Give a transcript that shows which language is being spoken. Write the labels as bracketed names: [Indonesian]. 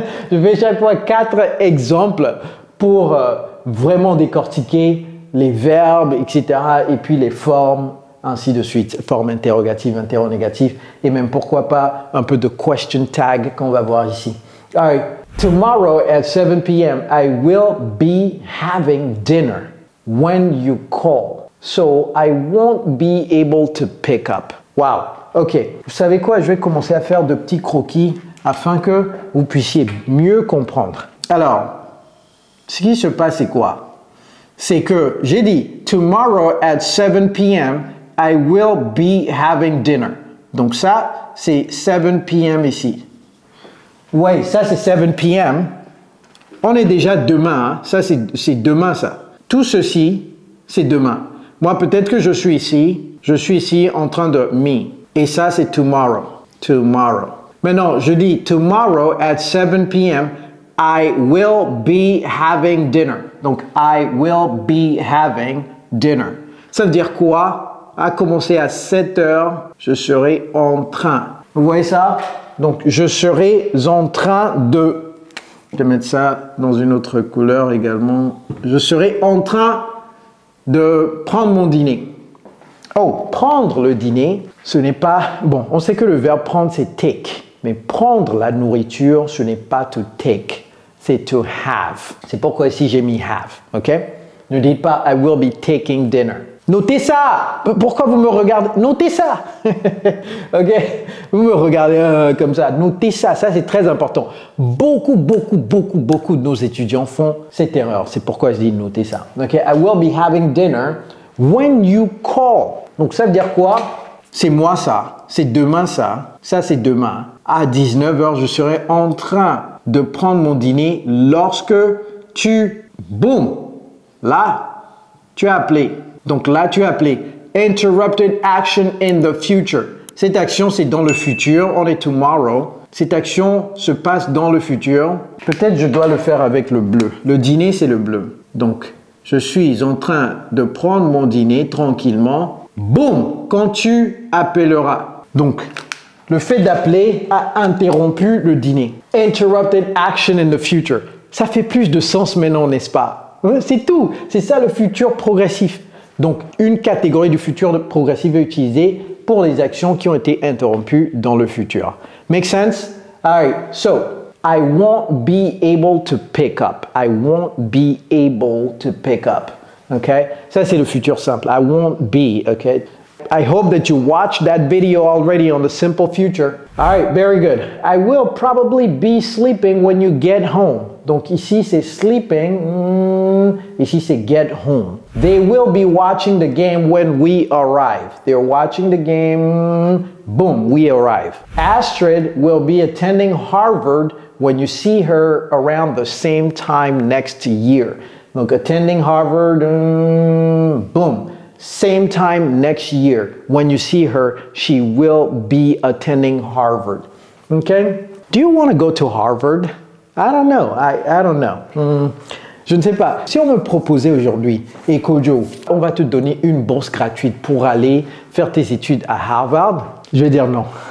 [French] Je fais chaque fois 4 exemples pour vraiment décortiquer les verbes, etc. et puis les formes, ainsi de suite. Forme interrogative, interrogative et même pourquoi pas un peu de question tag qu'on va voir ici. [English] All right. Tomorrow at 7 p.m. I will be having dinner when you call. So I won't be able to pick up. [French] Wow. Ok. Vous savez quoi? Je vais commencer à faire de petits croquis afin que vous puissiez mieux comprendre. Alors, ce qui se passe, c'est quoi? C'est que j'ai dit [English] tomorrow at 7 p.m. I will be having dinner. [French] Donc ça, c'est 7 p.m. ici. Oui, ça c'est 7 p.m. On est déjà demain. Hein? Ça, c'est demain, ça. Tout ceci, c'est demain. Moi, peut-être que je suis ici en train de me. Et ça, c'est tomorrow. Tomorrow. Maintenant, je dis [English] tomorrow at 7 p.m. I will be having dinner. Donc, I will be having dinner. [French] Ça veut dire quoi? À commencer à 7 heures, je serai en train. Vous voyez ça? Donc, je serai en train de... Je vais mettre ça dans une autre couleur également. Je serai en train de prendre mon dîner. Oh, prendre le dîner, ce n'est pas... Bon, on sait que le verbe prendre, c'est take. Mais prendre la nourriture, ce n'est pas to take. C'est to have. C'est pourquoi ici, j'ai mis have. OK? Ne dites pas [English] I will be taking dinner. [French] Notez ça! Pourquoi vous me regardez? Notez ça! OK? Vous me regardez comme ça. Notez ça. Ça, c'est très important. Beaucoup de nos étudiants font cette erreur. C'est pourquoi je dis notez ça. OK? [English] I will be having dinner when you call. [French] Donc, ça veut dire quoi? C'est moi ça. C'est demain ça. Ça, c'est demain. À 19h, je serai en train de prendre mon dîner lorsque tu... Boum! Là, tu as appelé. Donc là, tu as appelé [English] interrupted action in the future. [French] Cette action, c'est dans le futur. On est tomorrow. Cette action se passe dans le futur. Peut-être je dois le faire avec le bleu. Le dîner, c'est le bleu. Donc, je suis en train de prendre mon dîner tranquillement. Boum! Quand tu appelleras. Donc, le fait d'appeler a interrompu le dîner. [English] Interrupted action in the future. [French] Ça fait plus de sens maintenant, n'est-ce pas? C'est tout. C'est ça le futur progressif. Donc, une catégorie du futur progressif est utilisée pour les actions qui ont été interrompues dans le futur. [English] Make sense? All right. So, I won't be able to pick up. I won't be able to pick up. OK? [French] Ça, c'est le futur simple. [English] I won't be. OK? I hope that you watched that video already on the simple future. All right, very good. I will probably be sleeping when you get home. [French] Donc ici c'est sleeping, ici c'est get home. [English] They will be watching the game when we arrive. They're watching the game, boom, we arrive. Astrid will be attending Harvard when you see her around the same time next year. Donc attending Harvard, boom. Same time next year. When you see her, she will be attending Harvard. Okay? Do you want to go to Harvard? I don't know. I don't know. [French] Je ne sais pas. Si on me proposait aujourd'hui, et Kojo, on va te donner une bourse gratuite pour aller faire tes études à Harvard, je vais dire non.